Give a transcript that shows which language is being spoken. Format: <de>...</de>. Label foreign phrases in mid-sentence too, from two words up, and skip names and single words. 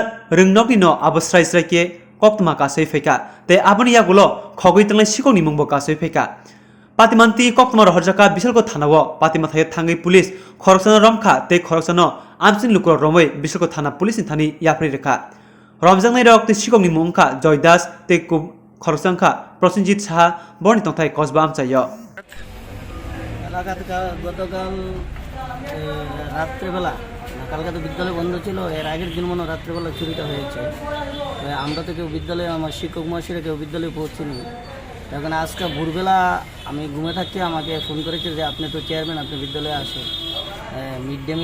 <trp>rengnokni no abosrai-sraike koktuma kasai feka te aboni yagulo Khogwi Twlangmani Sikhokni mungbo kasai feka patimanti koktuma Romjakha bisalko thanao patimathayo thangai police khoroksano romkha te khoroksano amchin lukur romoi bisalko thana police ni thani yapri rekha Romjakha rok te Sikhokni mungkha Joydas te khoroksangkha Prosenjit saha borni tongthai kosba amchayo</trp> <bn>গতকাল রাত্রেবেলা কালকে তো বিদ্যালয় বন্ধ ছিল এর আগের দিন মনে রাত্রেবেলা চুরিটা হয়েছে আমরা তো কেউ বিদ্যালয়ে আমার শিক্ষক মহাশয়রা কেউ বিদ্যালয়ে পৌঁছিনি এখন আজকে ভোরবেলা আমি ঘুমে থাকতে আমাকে ফোন করেছে যে আপনি তো চেয়ারম্যান আপনি বিদ্যালয়ে আসেন</bn> <en>mid day</en>